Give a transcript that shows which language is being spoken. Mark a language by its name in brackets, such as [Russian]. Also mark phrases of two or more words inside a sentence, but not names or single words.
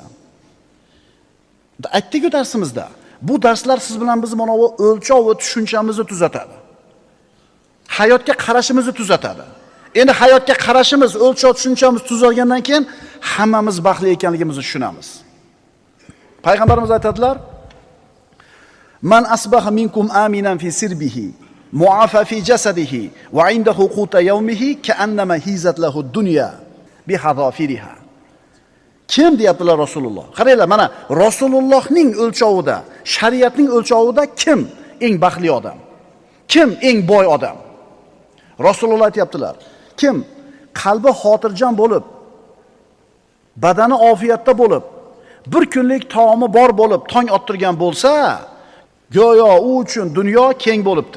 [Uzbek] Aytdik-ku darsimizda. Bu darslar siz bilan biz mana bu o'lchov va tushunchamizni tuzatadi. Hayotga qarashimizni tuzatadi. Endi hayotga qarashimiz, o'lchov tushunchamiz tuzalgandan keyin hammamiz baxtli ekanligimizni tushunamiz. Payg'ambarimiz aytadilar: [Arabic] "من أصبح منكم آمنا في سربه معافى في جسده وعنده قوت يومه كأنما حيزت له الدنيا بحذافيرها." [Uzbek] Kim deyaptilar Rasululloh. Qaranglar, mana Rasulullohning o'lchovida, shariatning o'lchovida kim eng baxtli odam? Kim eng boy odam? Rasululloh aytibdilar. Kim qalbi xotirjam bo'lib, badani ofiyatda bo'lib, bir kunlik taomi bor bo'lib, tong ottirgan bo'lsa, go'yo u uchun dunyo keng bo'libdi.